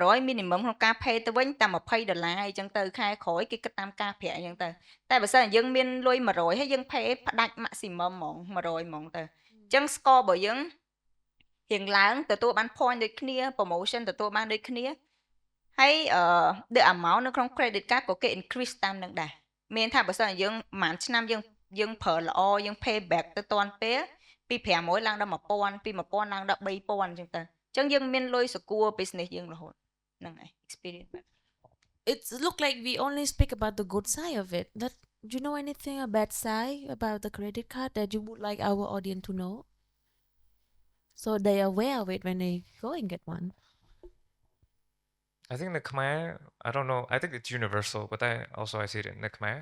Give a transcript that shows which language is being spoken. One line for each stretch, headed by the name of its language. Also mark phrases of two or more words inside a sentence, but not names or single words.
Khmer: 100 minimum ក្នុងការ pay ទៅវិញតែ$20អីចឹងទៅខែក្រោយគេគិតតាមការប្រាក់អីចឹងទៅតែបើសិនយើងមានលុយ 100ហើយយើង pay ផ្ដាច់ maximum ហ្មង100ហ្មងទៅអញ្ចឹង score បើយើងរៀងឡើងទទួលបាន point ដូចគ្នា promotion ទទួលបានដូចគ្នាហើយ
English: the amount
Khmer: នៅក្នុង
English: credit card
Khmer: ក៏គេ increase តាមនឹងដែរមានថាបើសិនយើងប្រហែលឆ្នាំយើងប្រើល្អយើង
English: pay back
Khmer: ទៅតាន់ពេលពី500ឡើងដល់1000ពី1000ឡើងដល់3000អញ្ចឹងទៅអញ្ចឹងយើងមានលុយសកួរ business យើងរហូតហ្នឹងហើយ experience
English: It look like we only speak about the good side of it that you know anything a bad side about the credit card that you would like our audience to know so they are aware of it when they go and get one I think the Khmer, I don't know, I think it's universal, but I see it in the Khmer.